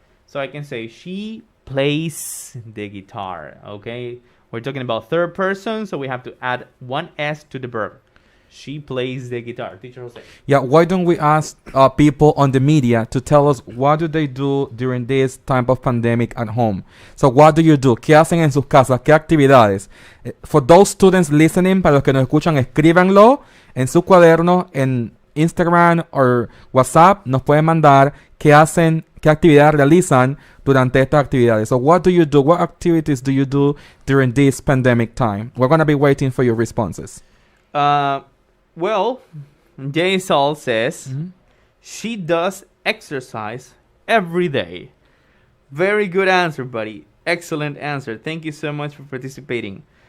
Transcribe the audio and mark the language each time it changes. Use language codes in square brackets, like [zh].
[en] So I can say she plays the guitar. Okay, we're talking about third person, so we have to add one S to the verb. She plays the guitar. Teacher Jose. Yeah, why don't we ask people on the media to tell us what do they do during this time of pandemic at home? So what do you do? [es] ¿Qué hacen en sus casas? ¿Qué actividades? [en] For those students listening, [es] para los que nos escuchan, escríbanlo en su cuaderno, en Instagram o WhatsApp. Nos pueden mandar qué hacen, qué actividades realizan durante estas actividades. [en] So what do you do? What activities do you do during this pandemic time? We're going to be waiting for your responses. Well, Jay Saul says she does exercise every day. Very good answer, buddy. Excellent answer. Thank you so much for participating.